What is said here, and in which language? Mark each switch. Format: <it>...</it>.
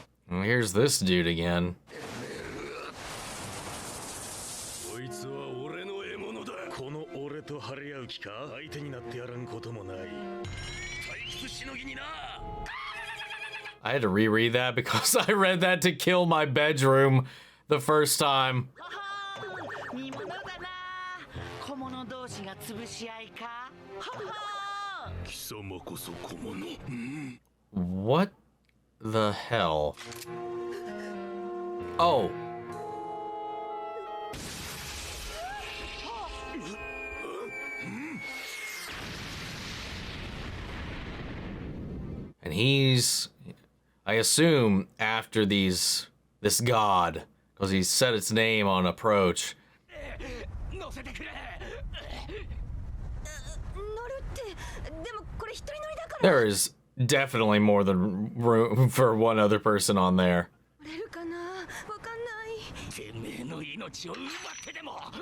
<en>Well, here's this dude again.</en> <ja>こいつは俺の獲物だ。この俺と張り合う気か。相手になってやらんこともない。退屈しのぎにな。</ja> <en>I had to reread that because I read that to kill my bedroom the first time.</en> <ja>見物だな。小物同士が潰し合いか。はは。貴様こそ小物。</ja> <en>What the hell? Oh. And he's, I assume, after this god, because he said its name on approach.</en> <ja>乗るって。でもこれ一人乗りだから。</ja> <en>There is definitely more than room for one other person on there.</en> <ja>乗れるかな。わかんない。てめえの命を奪ってでも。</ja>